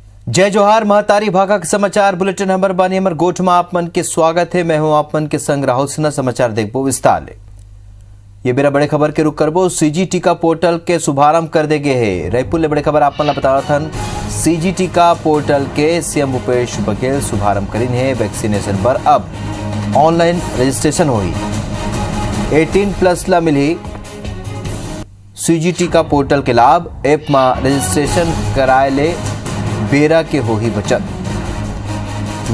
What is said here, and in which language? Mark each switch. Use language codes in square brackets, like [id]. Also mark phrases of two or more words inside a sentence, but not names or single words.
[hne] जय जोहार महतारी भागा के समाचार बुलेटिन नंबर बानी हमर गोठ में आप मन के स्वागत है। मैं हूं आप मन के संग राहुल सिन्हा। समाचार देखबो विस्तार ले। ये मेरा बड़े खबर के रुख करबो। सीजी टीका पोर्टल के शुभारंभ कर दे गए है। रायपुर ले बड़े खबर आप मन ला बतावत हन। सीजी टीका पोर्टल के सीएम भूपेश बघेल शुभारंभ करीन है। वैक्सीनेशन पर अब ऑनलाइन रजिस्ट्रेशन होई। 18+ ला मिली सीजी टीका पोर्टल के लाभ। ऐप में रजिस्ट्रेशन कराए ले बेरा के हो ही बचत।